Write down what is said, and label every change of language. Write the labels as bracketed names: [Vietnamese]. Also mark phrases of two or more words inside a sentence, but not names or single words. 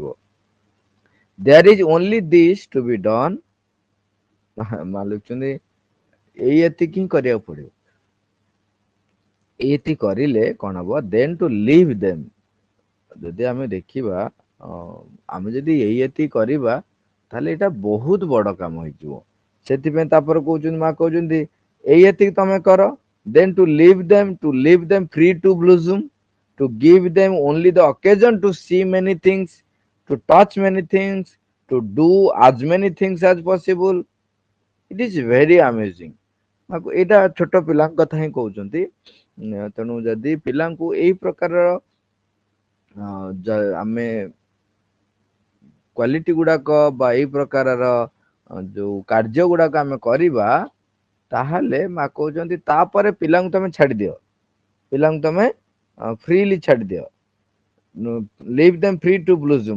[English] there is only this to be done, [Odia] ଲେଖୁଛନ୍ତି ଏଇ ଏତିକି ହିଁ କରିବାକୁ ପଡିବ, ଏଇତି କରିଲେ କଣ ହବ, [English] then to leave them, [Odia] ଯଦି ଆମେ ଦେଖିବା ଆମେ ଯଦି ଏଇ ଏତିକି କରିବା ତାହେଲେ ଏଇଟା ବହୁତ ବଡ କାମ ହେଇଯିବ, ସେଥିପାଇଁ ତାପରେ କହୁଛନ୍ତି ମା କହୁଛନ୍ତି ଏଇ ଏତିକି ତମେ କର। [English] then to leave them free to blossom, to give them only the occasion to see many things, to touch many things, to do as many things as possible. It is very amazing. [Odia] ଏଇଟା ଛୋଟ ପିଲାଙ୍କ କଥା ହିଁ କହୁଛନ୍ତି। ତେଣୁ ଯଦି ପିଲାଙ୍କୁ ଏଇ ପ୍ରକାରର ଆମେ କ୍ୱାଲିଟି ଗୁଡାକ ବା ଏଇ ପ୍ରକାରର ଯୋଉ କାର୍ଯ୍ୟ ଗୁଡାକ ଆମେ କରିବା, ତାହେଲେ ମା କହୁଛନ୍ତି ତାପରେ ପିଲାଙ୍କୁ ତମେ ଛାଡିଦିଅ, ପିଲାଙ୍କୁ ତମେ ଫ୍ରିଲି ଛାଡିଦିଅ, [English] leave them free to blossom.